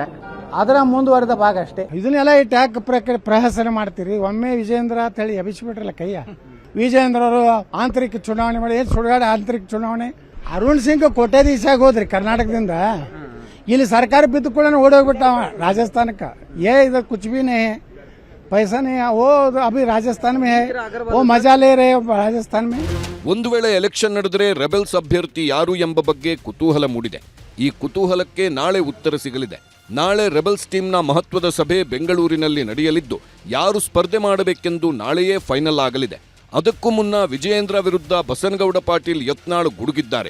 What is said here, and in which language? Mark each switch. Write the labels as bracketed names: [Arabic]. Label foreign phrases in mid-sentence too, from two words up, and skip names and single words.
[Kannada] ಅದರ ಮುಂದುವರೆದ ಭಾಗ ಅಷ್ಟೇ. ಇದನ್ನೆಲ್ಲ ಈ ಟ್ಯಾಗ್ ಪ್ರಹಸನ ಮಾಡ್ತೀರಿ. ಒಮ್ಮೆ ವಿಜೇಂದ್ರ ಅಂತ ಹೇಳಿ ಎಬ್ಬಿಸ್ಬಿಟ್ರಲ್ಲ ಕೈಯ. ವಿಜೇಂದ್ರ ಅವರು ಆಂತರಿಕ ಚುನಾವಣೆ ಮಾಡಿ, ಏನು ಸುಡುಗಾಡ ಆಂತರಿಕ ಚುನಾವಣೆ. ಅರುಣ್ ಸಿಂಗ್ ಕೋಟ್ಯಾಧೀಶಾಗಿ ಹೋದ್ರಿ ಕರ್ನಾಟಕದಿಂದ. ಇಲ್ಲಿ ಸರ್ಕಾರ ಬಿದ್ದು ಕೂಡ ಓಡೋಗ್ಬಿಟ್ಟ ರಾಜಸ್ಥಾನಕ್ಕೆ. [Hindi] ಇದು कुछ भी नहीं, पैसा नहीं है, वो अभी राजस्थान में है, वो मजा ले रहे हैं राजस्थान में. [Kannada] ಒಂದು ವೇಳೆ ಎಲೆಕ್ಷನ್ ನಡೆದರೆ ರೆಬೆಲ್ಸ್ ಅಭ್ಯರ್ಥಿ ಯಾರು ಎಂಬ ಬಗ್ಗೆ ಕುತೂಹಲ ಮೂಡಿದೆ. ಈ ಕುತೂಹಲಕ್ಕೆ ನಾಳೆ ಉತ್ತರ ಸಿಗಲಿದೆ. ನಾಳೆ ರೆಬೆಲ್ಸ್ ಟೀಮ್ನ ಮಹತ್ವದ ಸಭೆ ಬೆಂಗಳೂರಿನಲ್ಲಿ ನಡೆಯಲಿದ್ದು, ಯಾರು ಸ್ಪರ್ಧೆ ಮಾಡಬೇಕೆಂದು ನಾಳೆಯೇ ಫೈನಲ್ ಆಗಲಿದೆ. ಅದಕ್ಕೂ ಮುನ್ನ ವಿಜಯೇಂದ್ರ ವಿರುದ್ಧ ಬಸನಗೌಡ ಪಾಟೀಲ್ ಯತ್ನಾಳ್ ಗುಡುಗಿದ್ದಾರೆ.